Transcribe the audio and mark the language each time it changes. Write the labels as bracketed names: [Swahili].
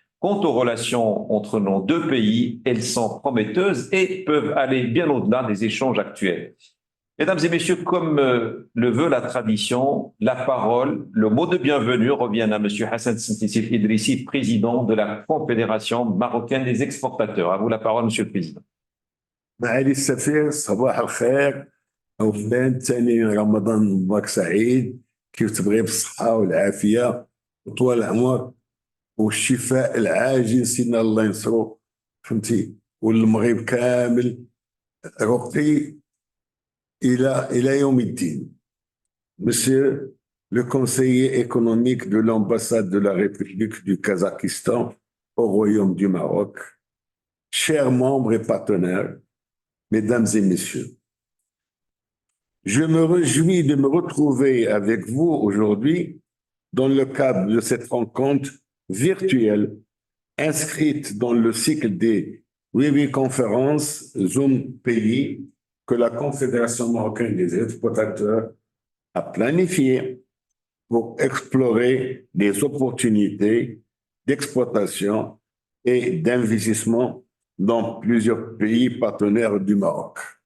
[French] Quant aux relations entre nos deux pays, elles sont prometteuses et peuvent aller bien au-delà des échanges actuels. Mesdames et messieurs, comme le veut la tradition, la parole, le mot de bienvenue revient à M. Hassan Sintisif Idrissi, président de la Confédération marocaine des exportateurs. À vous la parole, Monsieur le Président. [Arabic] معالي السفير صباح الخير أولا ثاني رمضان مبارك سعيد كيف تبغي بالصحة والعافية وطول العمر والشفاء العاجل سيدنا الله ينصرو فهمتي والمغرب كامل رقي إلى يوم الدين. [French] Monsieur le conseiller économique de l'ambassade de la République du Kazakhstan au Royaume du Maroc, chers membres et partenaires, Mesdames et messieurs, je me réjouis de me retrouver avec vous aujourd'hui dans le cadre de cette rencontre virtuelle inscrite dans le cycle des webconférences Zoom Pays que la Confédération marocaine des exportateurs a planifié pour explorer des opportunités d'exportation et d'investissement dans plusieurs pays partenaires du Maroc.